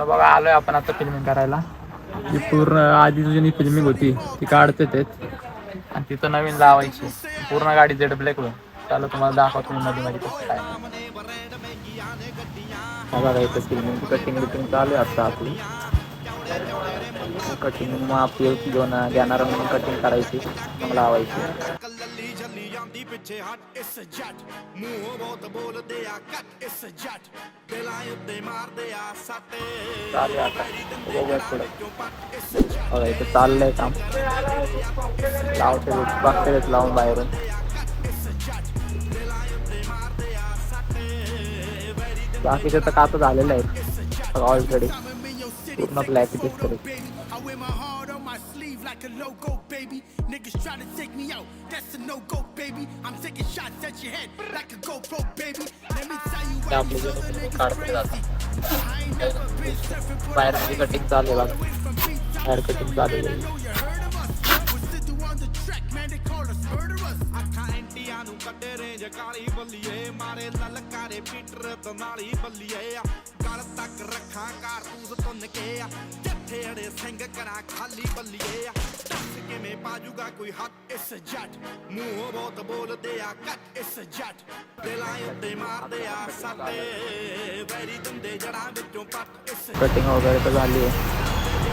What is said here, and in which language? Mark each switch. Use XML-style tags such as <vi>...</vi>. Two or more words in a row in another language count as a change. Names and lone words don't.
<mr>बघा आलोय आपण आता फिल्मिंग करायला. ती पूर्ण आधी जुनी फिल्मिंग होती ती काढते तेच, आणि तिथं नवीन लावायची पूर्ण गाडी</mr> <en>jade black</en> <mr>होईल. चला तुम्हाला दाखवतो मी मध्ये मध्ये कसं काय. बघा इथं</mr> <en>filming cutting</en> <mr>बिटिंग चालू आहे आता आपली. कटिंग मग आपली घेणार म्हणून कटिंग करायची मग लावायची.</mr> <pa>ਪਿੱਛੇ ਹਟ ਇਸ ਜੱਟ ਮੂੰਹੋਂ ਬਹੁਤ ਬੋਲਦੇ ਆ ਕੱਟ ਇਸ ਜੱਟ ਦਿਲਾਂ ਉੱਤੇ ਮਾਰਦੇ ਆ ਸੱਟੇ ਚਾਲਿਆ</pa> <mr>इथे चाललंय काम लावते बघते लावून बाहेरून. बाकीचं तर काच झालेलं आहे ऑलरेडी पूर्ण ब्लॅक दिसतो.</mr> <en>Like a logo, baby. Niggas try to take me out. That's a no-go, baby. I'm taking shots at your head like a GoPro, baby. Let me tell you why you so crazy. I ain't never been surfing for the cutting hair cutting</en> <mr>चालू आहे.</mr> <pa>ਅੱਖਾਂ ਨੂੰ ਕੱਢੇ ਰੇਂਜ ਕਾਲੀ ਬੱਲੀਏ ਮਾਰੇ ਲਲਕਾਰੇ ਪੀਟਰ ਤਨਾਲੀ ਬੱਲੀਏ ਗਲ ਤੱਕ ਰੱਖਾਂ ਕਾਰਤੂਸ ਤੁੰਨ ਕੇ ਜੱਥੇ ਅੜੇ ਸਿੰਘ ਕਰਾਂ ਖਾਲੀ ਬੱਲੀਏ ਦੱਸ ਕਿਵੇਂ ਪਾਜੂਗਾ ਕੋਈ ਹੱਥ ਇਸ ਜੱਟ ਮੂੰਹੋਂ ਬਹੁਤ ਬੋਲਦੇ ਆ ਕੱਟ ਇਸ ਜੱਟ ਦਿਲਾਂ ਉੱਤੇ ਮਾਰਦੇ ਆ ਸਾਤੇ ਵੈਰੀ ਦੰਦੇ ਜੜਾਂ ਵਿੱਚੋਂ ਪੱਟ ਇਸ</pa> <mr>कटिंग वगैरे तर झाली आहे.</mr>